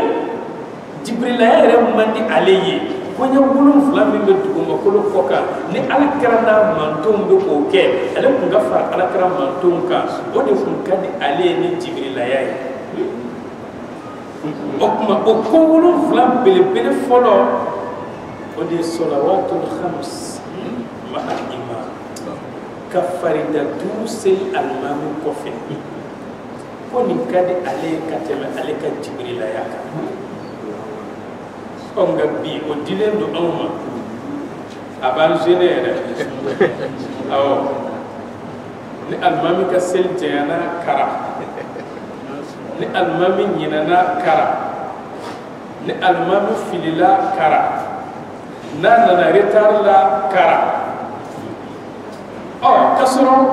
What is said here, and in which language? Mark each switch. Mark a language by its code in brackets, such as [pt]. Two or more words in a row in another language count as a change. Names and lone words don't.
[bm] Jibrila yɛrɛ man di ale ye koɲɛ 7 min bɛ dugumakolo kɔ kan ni alakira n'a mantonw bɛ k'o kɛ ale kun ka fara alakira mantonw kan o de kun ka di ale ye ni Jibrilaya ye o kuma o ko 7 belebele fɔlɔ o de ye [ar] الصلوات الخمس [bm] ma'a ka farida duuru seli alimami kɔfɛ ko nin ka di ale ka tɛmɛ ale ka jibirilaya kan nka bi o dilen don anw ma a b'an gêné yɛrɛ awɔ ni alimami ka seli janyana kara ni alimami ɲinana kara ni alimami filila kara n'a nana retard la kara k'a sɔrɔ